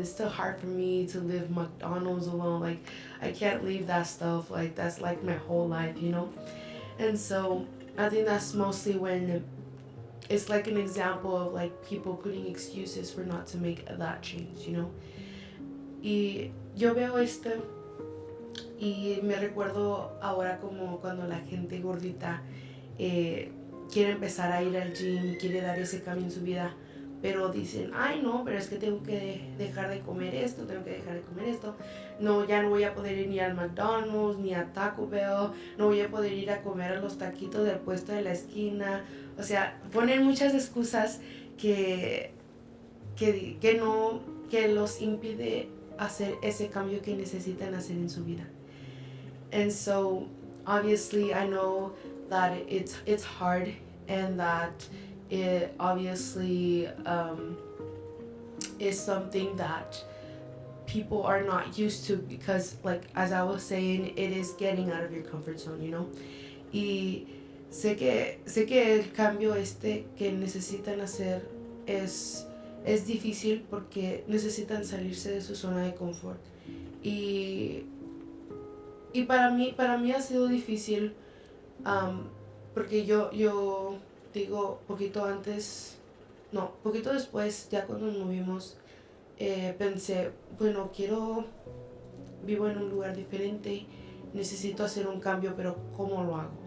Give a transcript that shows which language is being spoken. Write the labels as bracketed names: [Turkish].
[English] It's too hard for me to leave McDonald's alone. Like I can't leave that stuff. Like that's like my whole life, you know? And so I think that's mostly when it's like an example of like people putting excuses for not to make that change, you know? [Spanish] Y yo veo esto y me recuerdo ahora como cuando la gente gordita eh, quiere empezar a ir al gym y quiere dar ese cambio en su vida, pero dicen, ay no, pero es que tengo que dejar de comer esto, tengo que dejar de comer esto, no, ya no voy a poder ir ni al McDonald's, ni a Taco Bell, no voy a poder ir a comer a los taquitos del puesto de la esquina, o sea, ponen muchas excusas que, que no, que los impide hacer ese cambio que necesitan hacer en su vida. [English] And so obviously I know that it's hard and that it obviously is something that people are not used to because like as I was saying it is getting out of your comfort zone, you know. [Spanish] Y sé que el cambio que necesitan hacer es difícil porque necesitan salirse de su zona de confort. Y para mí ha sido difícil porque yo digo, poquito antes, no, poquito después, ya cuando nos movimos, pensé, bueno, vivo en un lugar diferente, necesito hacer un cambio, pero ¿cómo lo hago?